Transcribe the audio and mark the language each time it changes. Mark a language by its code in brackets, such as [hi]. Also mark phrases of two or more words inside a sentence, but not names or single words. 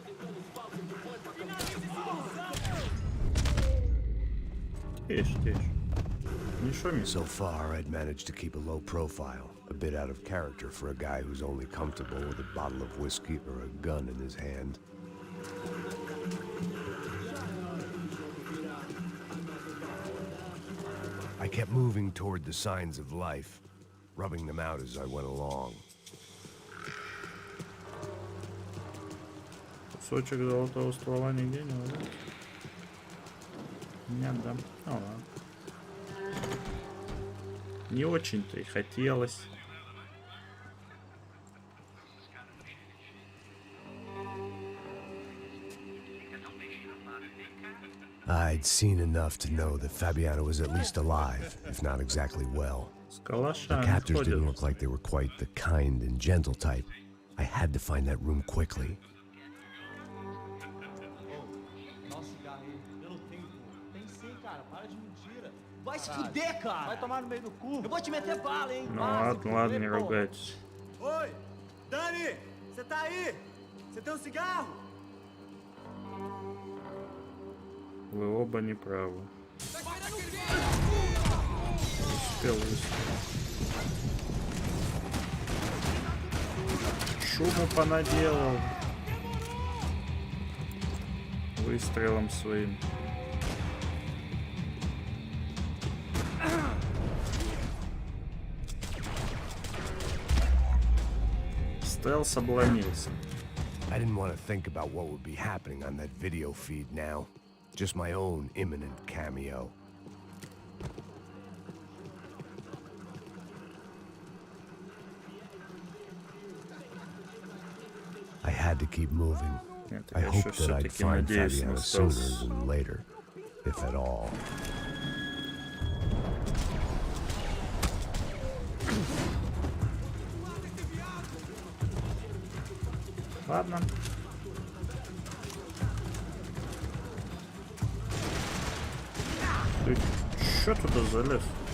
[en] So far, I'd managed to keep a low profile, a bit out of character for a guy who's only comfortable with a bottle of whiskey or a gun in his hand. I kept moving toward the signs of life, rubbing them out as I went along. [ru] Кусочек золотого ствола нигде не ловит? Нет, да? Ну ладно. Не очень-то и хотелось. [en] I'd seen enough to know that Fabiana was at least alive, if not exactly well. The captors didn't look like they were quite the kind and gentle type. I had to find that room quickly. [pt] Vai se fuder, cara! Vai tomar no meio do cu! Eu vou te meter bala, hein? [ru] Ладно, не ругайтесь. [pt] Oi! Dani! Você tá aí? Você tem um cigarro? [ru] Вы оба неправы. Успел выстрелить. Шуму понаделал. Выстрелом своим. Стелс обломился. [en] I didn't want to think about what would be happening on that video feed now. Just my own imminent cameo. I had to keep moving. I hoped that I'd find Fabiana sooner than later, if at all. [ru] Ладно. Ты чё туда залез?